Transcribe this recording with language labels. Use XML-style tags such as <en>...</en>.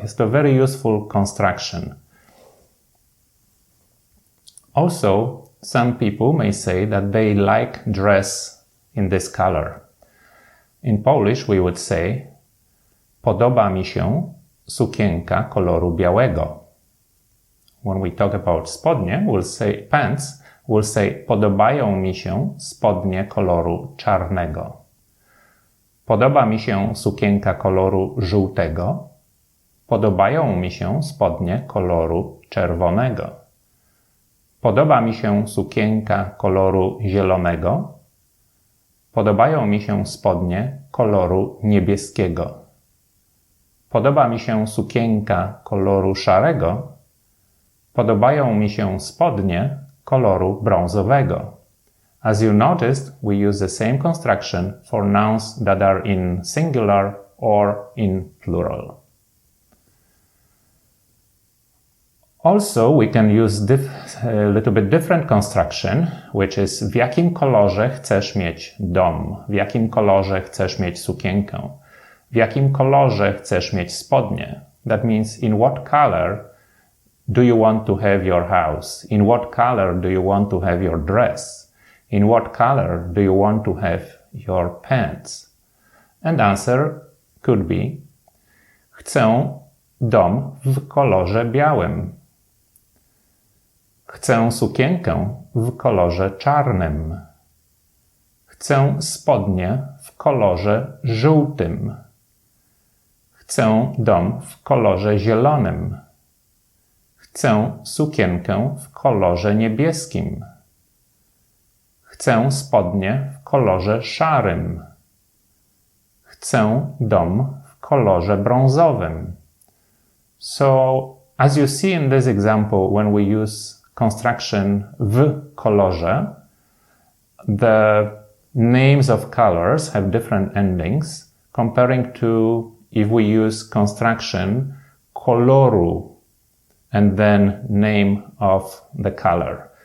<en>It's a very useful construction. Also, some people may say that they like dress in this color. In Polish we would say,</en> <pl>podoba mi się sukienka koloru białego.</pl> <en>When we talk about spodnie, we'll say pants, we'll say</en> <pl>podobają mi się spodnie koloru czarnego. Podoba mi się sukienka koloru żółtego. Podobają mi się spodnie koloru czerwonego. Podoba mi się sukienka koloru zielonego. Podobają mi się spodnie koloru niebieskiego. Podoba mi się sukienka koloru szarego. Podobają mi się spodnie koloru brązowego.</pl> <en>As you noticed, we use the same construction for nouns that are in singular or in plural. Also, we can use a little bit different construction, which is</en> <pl>w jakim kolorze chcesz mieć dom, w jakim kolorze chcesz mieć sukienkę, w jakim kolorze chcesz mieć spodnie.</pl> <en>That means in what color do you want to have your house? In what color do you want to have your dress? In what color do you want to have your pants? And answer could be</en> <pl>chcę dom w kolorze białym. Chcę sukienkę w kolorze czarnym. Chcę spodnie w kolorze żółtym. Chcę dom w kolorze zielonym. Chcę sukienkę w kolorze niebieskim. Chcę spodnie w kolorze szarym. Chcę dom w kolorze brązowym.</pl> <en>So, as you see in this example, when we use construction w kolorze, the names of colors have different endings comparing to if we use construction koloru and then name of the color.</en>